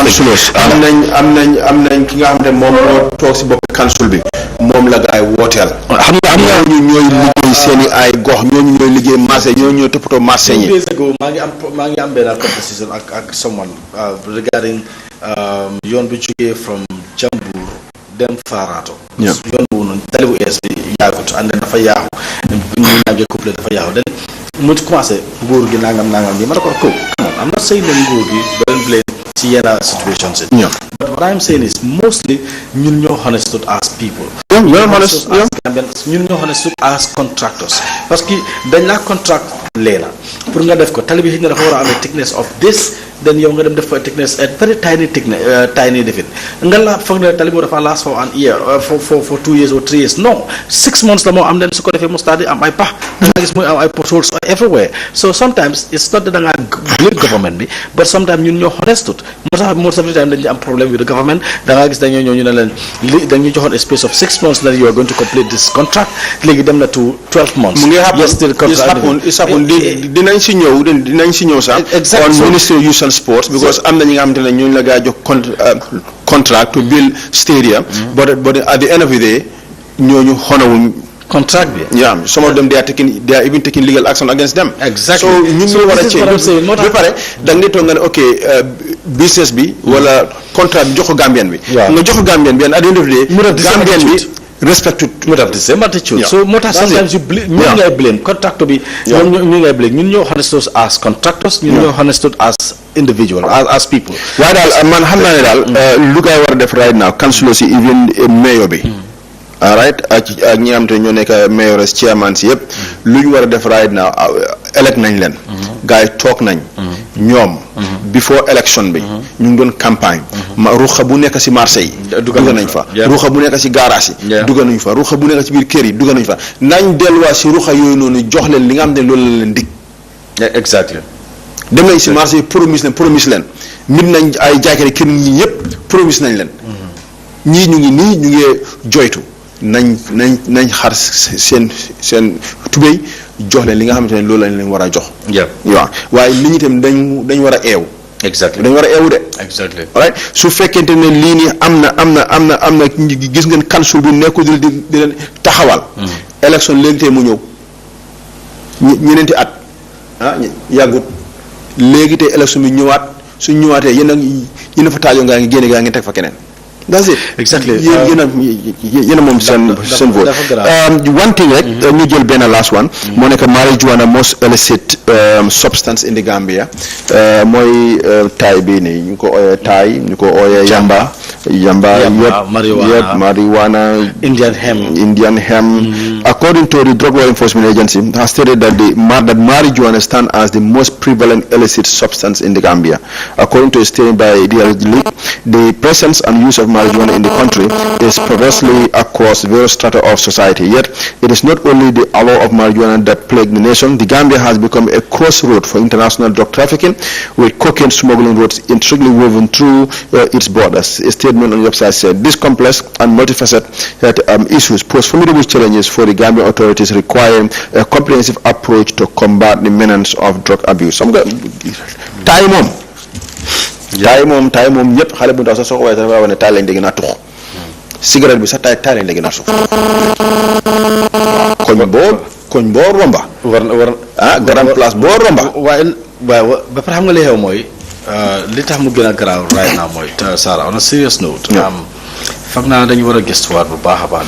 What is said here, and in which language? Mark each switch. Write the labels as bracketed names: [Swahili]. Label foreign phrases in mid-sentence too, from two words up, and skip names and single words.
[Wolof] am nañ ki nga xam ne moom moo toog si bopp council bi moom la gaay wooteel xam nga ñu ñooy liggéey seeni ay gox ñooñu ñooy liggéey marché ñooñu ñooy toppatoo marché ñi maa ngi am benn conversation ak someone regarding yoon bi jógee from Jambour dem Farato yoon boobu noonu tali bu ees bi yaagut and dafa yaaxu ñu ñàggee couple dafa yaaxu dañ mu commencé nguur gi nangam bi ma ne ko am na say na nguur gi doon blame ci yenn situations [English] but what I'm saying is mostly [Wolof] ñun ñoo [English] understood as people [Wolof] ñun ñoo [English] understood as contractors [French] parce que [Wolof] dañ la contract leena pour nga def ko tali bi xëy na dafa war a amee [English] thickness of this then [Wolof] yow nga dem def ko thickness [English] at very tiny [Wolof] defin nga la foog ne tali boobu dafa [English] last for an year for 2 years or 3 years no 6 months [Wolof] la moo am den su ko defee mu start di am ay pax da nga gis muy am ay [English] potholes everywhere so sometimes it's not that [Wolof] da ngaa [English] blame government [Wolof] bi [English] but sometimes [Wolof] ñun ñoo [English] understood most of the time [Wolof] dañu am [English] problem with the government [Wolof] da ngaa gis dañoo ñëw ñu ne leen li dañu joxoon [English] a space of 6 months that you are going to complete this contract [Wolof] léegi dem na [English] to 12 months [Wolof] mu ngi happen dinañ si ñëw sax [English] on ministry of youth and sports because [Wolof] am na ñi nga xamante ne ñooñu la gaa jox [English] contract to build stadium but at the end of the day [Wolof] ñooñu xonawuñ contract bi [English] some of them they are even taking legal action against them exactly [Wolof] so ñun ñu war a change ba pare da nga toog nga ne [English] ok business [Wolof] bi wala contrat bi jox ko Gambien bi nga jox ko Gambien bi [English] and at the end of the day [Wolof] Gambien bi [English] respect would have the same attitude. So sometimes you blame [Wolof] ngay [English] blame contractor [Wolof] bi ñu ngay blame ñun ñoo [English] understood as contractors [Wolof] ñun ñoo [English] understood as individual as people. [Wolof] waaye daal man xam naa ne daal lu koy war a def [English] right now councilor [Wolof] si [English] even mayor [Wolof] bi right ak ñi nga xam te ñoo nekk [English] mayors chairman [Wolof] si yëpp lu ñu war a def [English] right now [Wolof] elect nañ leen gars yi toog nañ ñoom [English] before election [Wolof] bi ñu ngi doon campagne ruxa bu nekk si marché yi dugg nañ fa ruxa bu nekk si garage yi dugg nañ fa ruxa bu nekk si biir kër yi dugg nañ fa nañ delluwaat si ruxa yooyu noonu jox leen li nga xam ne loolu la leen dig [English] exactly [Wolof] dem nañ si marché yi promise leen mit nañ ay jaakari kër ñi ñëpp promise nañ leen ñii ñu ngi joytu nañ xar seen tubéy jox leen li nga xamante ne loolu lañ leen war a jox waaw waaye li ñu itam dañ war a eew [English] exactly [Wolof] dañ war a eewu de [English] exactly [Wolof] right su fekkente ne lii nii am na gis ngeen council bi nekkul di leen taxawal élection léegi tey mu ñëw ñeneenti at yàggut léegi te élection bi ñëwaat suñ ñëwaatee yéen a fa taajoo ngaa ngi génne gaa ngi teg fa keneen. [English] That's it. Exactly. [Wolof] yéen a moom seen vote. [English] One thing [Wolof] rek ñu jël benn [English] last one. [Wolof] moo nekk [English] marijuana most illicit substance in the Gambia. [Wolof] mooy taay bii nii ñu ko ooyee taay ñu ko ooyee yamba marijuana [English] Indian hemp. According to the Drug Law Enforcement Agency has stated that that marijuana stands as the most prevalent illicit substance in the Gambia. According to a statement by the presence and use of marijuana in the country is perversely across various strata of society. Yet, it is not only the allure of marijuana that plagued the nation. The Gambia has become a crossroad for international drug trafficking, with cocaine smuggling routes intricately woven through its borders. A statement on the website said, "This complex and multifaceted issues pose formidable challenges for the Gambian authorities, requiring a comprehensive approach to combat the menace of drug abuse." [Wolof] taay moom ñëpp xale bu ndaw sax soo ko waaye sax waa ne taay lañ dégg naa tux cigarette bi sax taay lañ dégg naa suuf koñ boo romba [French] grand place [Wolof] boo romba waaye ba pare xam nga li xew mooy li tax mu gën a garaaw [English] right now [Wolof] mooy Sarah, [English] on a serious note, [Wolof] foog naa dañu war a gëstuwaat bu baax a baax.